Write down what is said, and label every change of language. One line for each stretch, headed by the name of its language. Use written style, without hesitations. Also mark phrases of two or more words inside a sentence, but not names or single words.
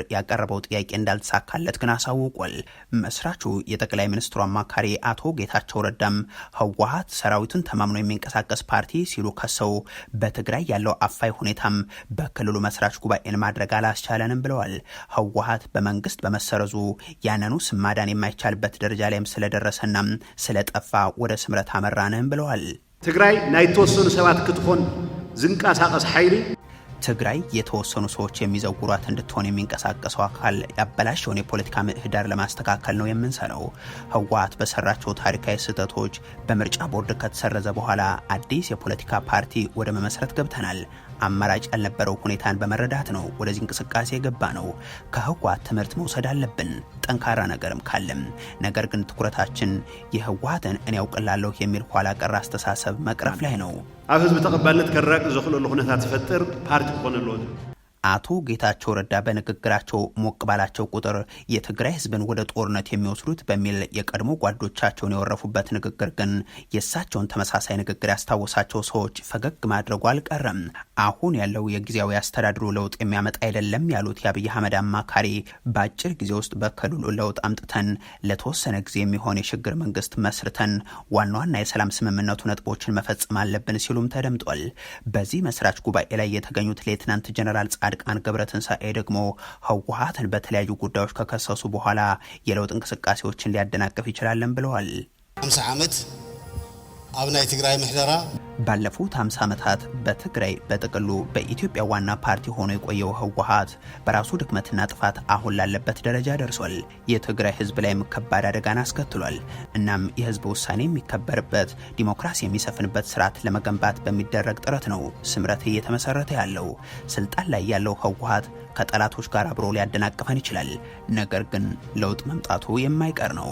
Amharic: ያቀረበው ጥያቄ እንዳልተሳካለት ግን አሳውቋል። መስራቹ የጠቅላይ ሚኒስትሩ አማካሪ አቶ ጌታቸው ረዳም ህወሓት ሰራዊቱን ተማምኖ የሚንቀሳቀስ ፓርቲ ሲሉ ከሰው በትግራይ ያለው አፋይ ሁኔታም በክልሉ መስራች ጉባኤን ማድረግ አላስቻለንም ብለዋል። ህወሓት በመንግስት በመሰረዙ ያነኑ ስማዳን የማይቻልበት ደረጃ ላይም ስለደረሰና ስለጠፋ ወደ ስምረት አመራንም ብለዋል።
Tigrinya: ትግራይ ናይ ተወሰኑ ሰባት ክትኮን ዝንቃሳቀስ ኃይል
Amharic: ትግራይ የተወሰኑ ሰዎች የሚዘውሯት እንድትሆን የሚንቀሳቀሰው አካል ያበላሸውን የፖለቲካ ምህዳር ለማስተካከል ነው የምንሰራው። ህወሓት በሰራቸው ታሪካዊ ስህተቶች በምርጫ ቦርድ ከተሰረዘ በኋላ አዲስ የፖለቲካ ፓርቲ ወደ መመስረት ገብተናል። አማራጭ ያልነበረው ሁኔታን በመረዳት ነው ወደዚህ እንቅስቃሴ የገባ ነው። ከህወሓት ትምህርት መውሰድ አለብን፣ ጠንካራ ነገርም ካለም። ነገር ግን ትኩረታችን የህወሓትን እኔ ያውቅላለሁ የሚል ኋላ ቀር አስተሳሰብ መቅረፍ ላይ ነው።
Tigrinya: ኣብ ህዝብ ተቀባልነት ከራቅ ዘኽእለሉ ኩነታት ዝፈጥር ፓርቲ ክኾን ኣለዎ።
Amharic: አቶ ጌታቸው ረዳ በንግግራቸው ሞቅ ባላቸው ቁጥር የትግራይ ህዝብን ወደ ጦርነት የሚወስዱት በሚል የቀድሞ ጓዶቻቸውን የወረፉበት ንግግር ግን የእሳቸውን ተመሳሳይ ንግግር ያስታወሳቸው ሰዎች ፈገግ ማድረጉ አልቀረም። አሁን ያለው የጊዜያዊ አስተዳድሩ ለውጥ የሚያመጣ አይደለም ያሉት የአብይ አህመድ አማካሪ በአጭር ጊዜ ውስጥ በክልሉ ለውጥ አምጥተን ለተወሰነ ጊዜ የሚሆን የሽግግር መንግስት መስርተን ዋና ዋና የሰላም ስምምነቱ ነጥቦችን መፈጸም አለብን ሲሉም ተደምጧል። በዚህ መስራች ጉባኤ ላይ የተገኙት ሌትናንት ጀነራል ጻድቃን ገብረትንሳኤ ደግሞ ህወሓትን በተለያዩ ጉዳዮች ከከሰሱ በኋላ የለውጥ እንቅስቃሴዎችን ሊያደናቅፍ ይችላልን ብለዋል።
Tigrinya: 50 ዓመት ኣብ ናይ ትግራይ ምሕደራ
Amharic: ባለፉት 50 ዓመታት በትግራይ በጥቅሉ በኢትዮጵያ ዋና ፓርቲ ሆኖ የቆየው ህወሓት በራሱ ድክመትና ጥፋት አሁን ላለበት ደረጃ ደርሷል። የትግራይ ህዝብ ላይም ከባድ አደጋን አስከትሏል። እናም የህዝብ ውሳኔ የሚከበርበት ዲሞክራሲ የሚሰፍንበት ስርዓት ለመገንባት በሚደረግ ጥረት ነው ስምረት እየተመሰረተ ያለው። ስልጣን ላይ ያለው ህወሓት ከጠላቶች ጋር አብሮ ሊያደናቅፈን ይችላል። ነገር ግን ለውጥ መምጣቱ የማይቀር ነው።